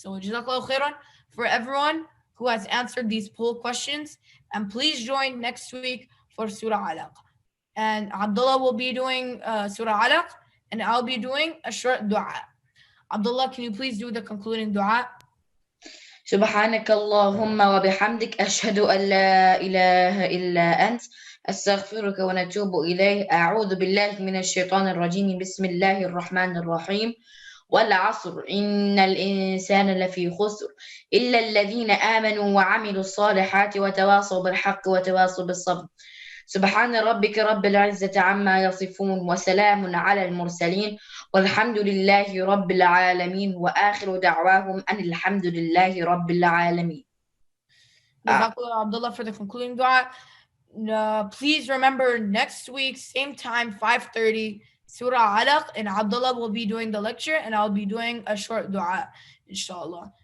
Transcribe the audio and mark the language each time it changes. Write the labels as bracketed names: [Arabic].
[English] So jazakallahu khairan for everyone who has answered these poll questions, and please join next week for Surah Alaq. And Abdullah will be doing Surah Alaq, and I'll be doing a short dua. Abdullah, can you please do the concluding dua? [Arabic] سبحانك اللهم وبحمدك أشهد أن لا إله إلا أنت أستغفرك ونتوب إليه أعوذ بالله من الشيطان الرجيم بسم الله الرحمن الرحيم والعصر إن الإنسان لفي خسر إلا الذين آمنوا وعملوا الصالحات وتواصوا بالحق وتواصوا بالصبر سبحان ربك رب العزة عما يصفون وسلام على المرسلين والحمد لله رب العالمين وآخر دعواهم أن الحمد لله رب العالمين. [English] Jazakallah Abdullah for the concluding dua. Please remember next week, same time, 5:30, Surah Alaq, and Abdullah will be doing the lecture and I'll be doing a short dua, inshallah.